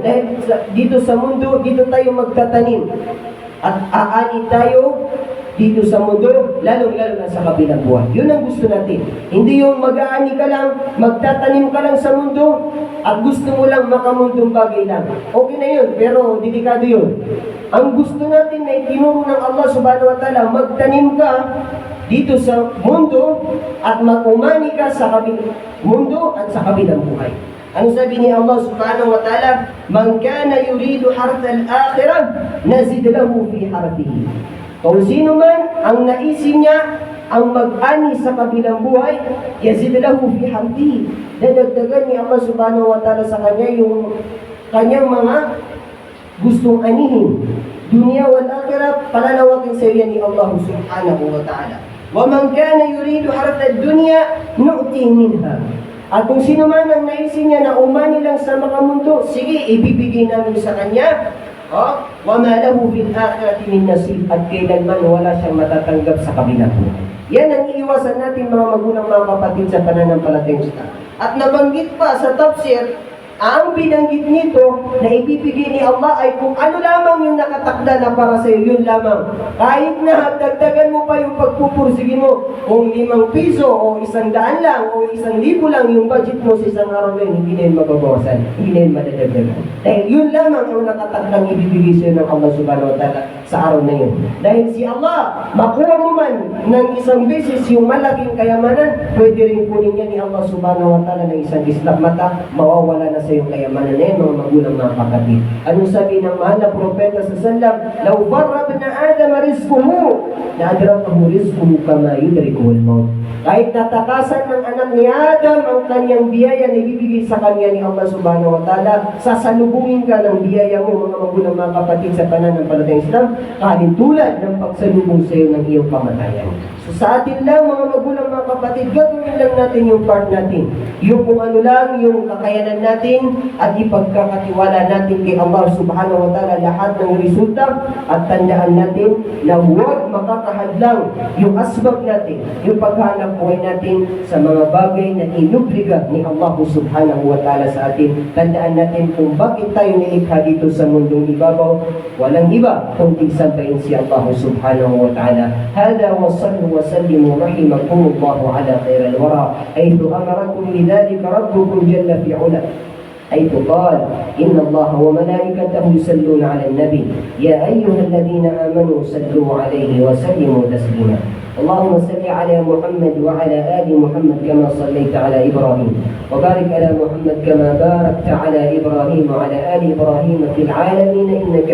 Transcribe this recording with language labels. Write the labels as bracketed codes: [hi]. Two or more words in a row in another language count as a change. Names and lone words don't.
[tl] Dahil dito sa mundo, dito tayo magtatanim. At aani tayo dito sa mundo, lalo na sa kabilang buhay. Yun ang gusto natin. Hindi yung mag-aani ka lang, magtatanim ka lang sa mundo, at gusto mo lang makamundong bagay lang. Okay na yun, pero dedikado yun. Ang gusto natin na itinuro ng [ar] الله سبحانه وتعالى, [tl] magtanim ka dito sa mundo at mag-umani ka sa kabilang mundo at sa kabilang buhay. Ano sabi ni [ar] الله سبحانه وتعالى? من كان يريد حرث الآخرة نزد له في حرثه. [tl] Kung sino man ang naisin niya ang mag-ani sa kabilang buhay, [ar] يزد له في حرثه. [tl] Dadagdagan ni [ar] الله سبحانه وتعالى [tl] sa kanya yung kanyang mga gustong anihin. [ar] دنيا والآخرة, [tl] palalawakin sa iyo ni [ar] الله سبحانه وتعالى. ومن كان يريد حرث الدنيا نؤته منها. [tl] At kung sino man ang naisin niya na umani lang sa makamundo, sige, ibibigay namin sa kanya. [ar] وما له في الآخرة من نصيب, [tl] at kailanman wala siyang matatanggap sa kabilang buhay. Yan ang iiwasan natin mga magulang, mga kapatid, sa pananampalatayang Islam. At nabanggit pa sa tafsir, ang binanggit nito na ibibigay ni Allah ay kung ano lamang yung nakatakda na para sa iyo, yun lamang. Kahit na dagdagan mo pa yung pagpupursige mo, kung 5 piso o 100 lang o 1,000 lang yung budget mo sa isang araw na yun, hindi na yun mababawasan, hindi na yun madadagdagan. Dahil yun lamang yung nakatakdang ibibigay sa iyo ng [ar] الله سبحانه وتعالى [tl] sa araw na yun. Dahil si Allah, makuha mo man ng isang beses yung malaking kayamanan, pwede rin kunin niya ni [ar] الله سبحانه وتعالى [tl] ng isang islap mata, mawawala na sa iyong kayamanan na yun, mga magulang, mga kapatid. Anong sabi ng mahal na propeta sa sallam? [ar] لو فر ابن آدم رزقه لأدركه رزقه كما يدركه الموت. [tl] Kahit natakasan ng anak ni Adam ang kanyang biyaya na ibibigay sa kanya ni [ar] الله سبحانه وتعالى, [tl] sasalubungin ka ng biyaya mo, mga magulang, mga kapatid, sa pananampalatayang Islam, kahit tulad ng pagsalubong sa iyo ng iyong kamatayan. So sa atin lang, mga magulang, mga kapatid, gagawin lang natin yung part natin. Yung kung ano lang, yung kakayanan natin, at ipagkakatiwala natin kay [ar] الله سبحانه وتعالى [tl] lahat ng resulta, at tandaan natin na huwag makakahadlang yung asbab natin, yung paghanap hanap buhay natin sa mga bagay na inubliga ni [ar] الله سبحانه وتعالى [tl] sa atin. Tandaan natin kung bakit tayo nilikha dito sa mundong ibabaw. Walang iba kundi sampayin si [ar] الله سبحانه وتعالى. هذا وصلوا وسلموا رحمكم الله على خير الورى. حيث أمركم بذلك ربكم جل في علاه. حيث قال إن الله وملائكته يصلون على النبي يا أيها الذين آمنوا صلوا عليه وسلموا تسليما اللهم صل على محمد وعلى آل محمد كما صليت على إبراهيم وبارك على محمد كما باركت على إبراهيم وعلى آل إبراهيم في العالمين إنك